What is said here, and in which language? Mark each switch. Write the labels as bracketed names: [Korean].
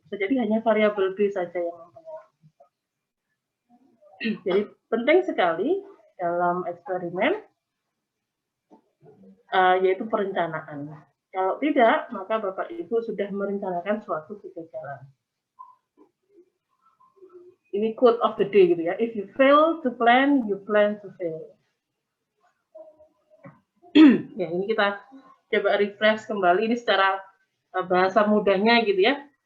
[Indonesian] Bisa jadi hanya variabel B saja yang mempengaruhi. Jadi penting sekali dalam eksperimen yaitu perencanaan. Kalau tidak, maka Bapak Ibu sudah merencanakan suatu kegagalan. Ini [English] quote of the day [Indonesian] gitu ya. [English] If you fail to plan, you plan to fail. [Indonesian] Ya, ini kita coba refresh kembali ini secara bahasa mudahnya gitu ya.